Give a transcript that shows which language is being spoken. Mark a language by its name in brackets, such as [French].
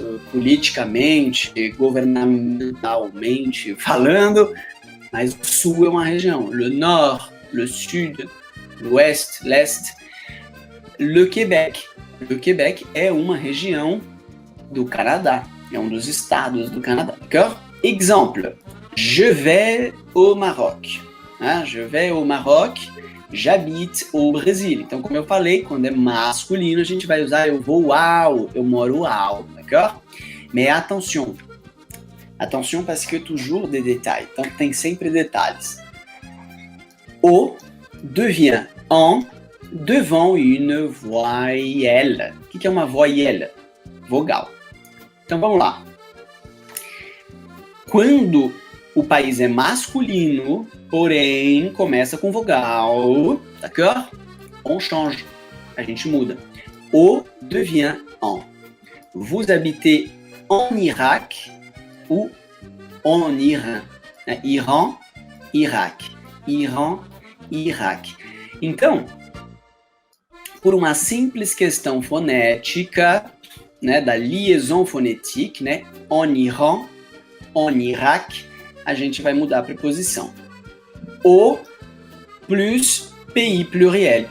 [Portuguese] Politicamente, governamentalmente falando, mas o Sul é uma região. [French] Le Nord, le Sud, l'Ouest, l'Est. Le Québec. [Portuguese] Le Québec é uma região do Canadá, é um dos estados do Canadá. [French] D'accord? Exemple, je vais au Maroc. Je vais au Maroc, j'habite au Brésil. [Portuguese] Então, como eu falei, quando é masculino, a gente vai usar eu vou ao, eu moro ao, d'accord? [French] Mais attention. Attention parce que toujours des détails. [Portuguese] Então, tem sempre detalhes. [French] O devient en devant une voyelle. [Portuguese] O que é uma voyelle? Vogal. Então, vamos lá. Quando o país é masculino, porém começa com vogal, d'accord? [French] On change. [Portuguese] A gente muda. [French] O devient en. Vous habitez en Irak ou en Iran? Iran, Irak. Iran, Irak. [Portuguese] Então, por uma simples questão fonética, né, da liaison fonétique, né, en Iran, en Irak, a gente vai mudar a preposição. [French] O plus pays pluriel.